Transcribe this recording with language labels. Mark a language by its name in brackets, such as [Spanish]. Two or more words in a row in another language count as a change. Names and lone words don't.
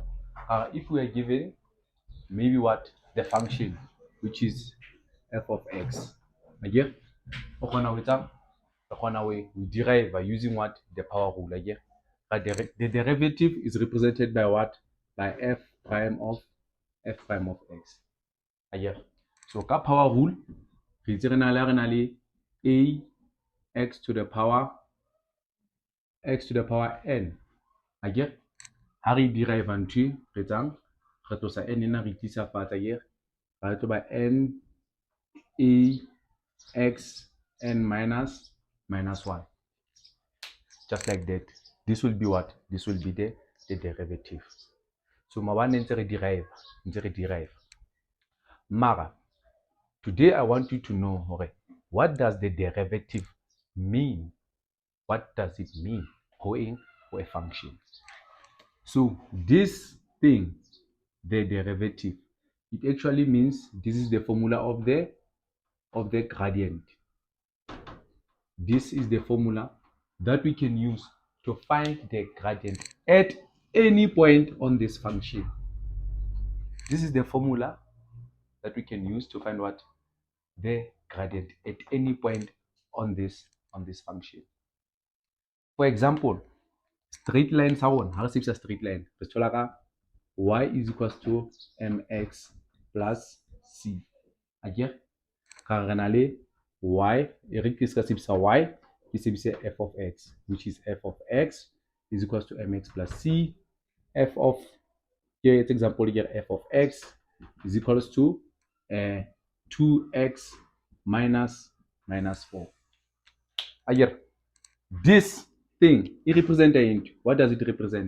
[English] If we are given maybe what the function, which is f of x. Yeah. We derive by using what the power rule. Yeah. The derivative is represented by what? By f prime of x. Yeah. So ka power rule, [Southern Sotho] re itse re na le a [English] x to the power n. [Southern Sotho] Akere ha re derive ntho re tsang re tlosa n ena re tlisa fatshe akere ra tlo ba n a x [English] n minus 1, just like that. This will be what? This will be the derivative. So [Southern Sotho] mabane ntse re derive mara [English] today I want you to know, okay, what does the derivative mean? What does it mean going for a function? So this thing, the derivative, it actually means this is the formula of the gradient. This is the formula that we can use to find the gradient at any point on this function. This is the formula that we can use to find what? The gradient at any point on this function. For example, straight line [Southern Sotho] sa rona ha re sebedisa [English] straight line [Southern Sotho] re thola ka [English] y is equals to mx plus c. [Southern Sotho] Akere ka re na le y e re ke se ka sebedisa y ke sebedise [English] f of x, which is f of x is equals to mx plus c. F of, here it's example here, f of x is equals to 2x minus 4. Akere this thing, it represents what does it represent?